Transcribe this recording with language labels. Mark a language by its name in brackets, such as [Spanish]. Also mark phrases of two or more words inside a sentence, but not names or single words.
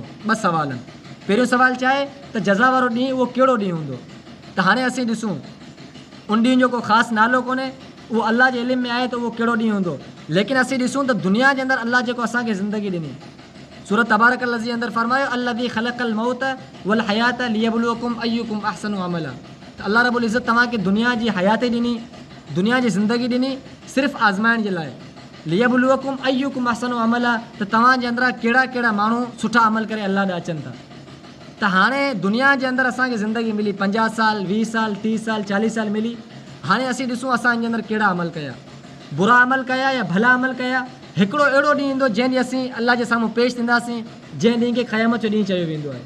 [Sindhi] ॿ सवाल आहिनि। पहिरियों सवाल छा आहे त जज़ा वारो ॾींहुं उहो कहिड़ो ॾींहुं हूंदो? त हाणे असीं ॾिसूं उन ॾींहं जो को ख़ासि नालो कोन्हे, उहो अल्लाह जे इल्म में आहे त उहो कहिड़ो ॾींहुं हूंदो। लेकिन असीं ॾिसूं त दुनिया जे अंदरि अल्लाह जेको असांखे ज़िंदगी ॾिनी, सूरत तबारक लज़ी अंदरि फरमायो [Arabic] الذي خلق الموت والحياة ليبلوكم أيكم أحسن عملا. [Sindhi] त अल्लाह [Arabic] رب العزة [Sindhi] तव्हांखे दुनिया जी हयाती ॾिनी, दुनिया जी ज़िंदगी ॾिनी सिर्फ़ु आज़माइण जे लाइ। [Arabic] ليبلوكم أيكم أحسن عملا, [Sindhi] त तव्हांजे अंदरां कहिड़ा कहिड़ा माण्हू सुठा अमल करे अल्लाह ॾे अचनि था। त हाणे दुनिया जे अंदरि असांखे ज़िंदगी मिली 50 साल 20 साल 30 साल 40 साल मिली। हाणे असीं ॾिसूं असांजे अंदरि कहिड़ा अमल कया, बुरा अमल कया या भला अमल कया। हिकिड़ो अहिड़ो ॾींहुं ईंदो जंहिं ॾींहुं असीं अल्लाह जे साम्हूं पेश थींदासीं, जंहिं ॾींहं खे क़यामत जो ॾींहुं चयो वेंदो आहे।